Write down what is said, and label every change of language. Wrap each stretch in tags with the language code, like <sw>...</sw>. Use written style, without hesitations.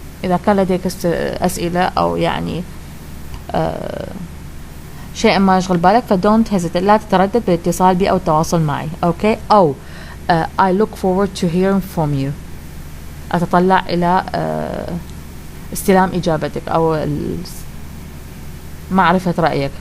<ar>إذا كان لديك أسئلة أو يعني شيء ما يشغل بالك</ar> <en>don't hesitate</en> <ar>لا تتردد بالاتصال بي أو التواصل معي.</ar> <en>Okay أو I look forward to hearing from you.</en> <ar>أتطلع إلى استلام إجابتك أو معرفة رأيك.</ar>